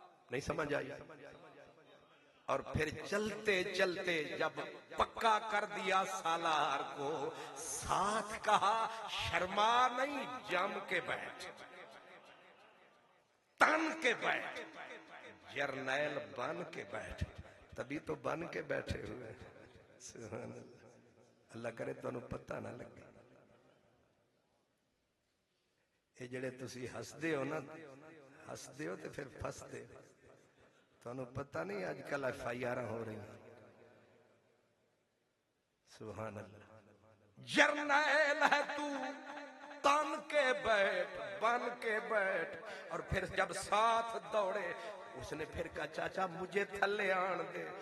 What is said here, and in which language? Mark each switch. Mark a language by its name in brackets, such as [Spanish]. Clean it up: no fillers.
[Urdu] نہیں سمجھ آئی؟ اور پھر چلتے چلتے جب پکا کر دیا سالار کو، ساتھ کہا شرما نہیں، جم کے بیٹھ، تن کے بیٹھ، جرنیل بن کے بیٹھ. تبھی تو بن کے بیٹھے ہوئے. سبحان اللہ. [Punjabi] اللہ کرے تو انہوں پتہ نہ لگے. یہ جڑے تسی ہس دے ہو نا، ہس دے ہو تے پھر پھس دے. تو انہوں پتہ [Urdu] نہیں آج کل FIR ہو رہی ہیں. سبحان اللہ. جرنیل ہے تو، تن کے بیٹھ، بن کے بیٹھ. اور پھر جب ساتھ دوڑے، اس نے پھر کہا چاچا [Punjabi] مجھے تھلے آن دے.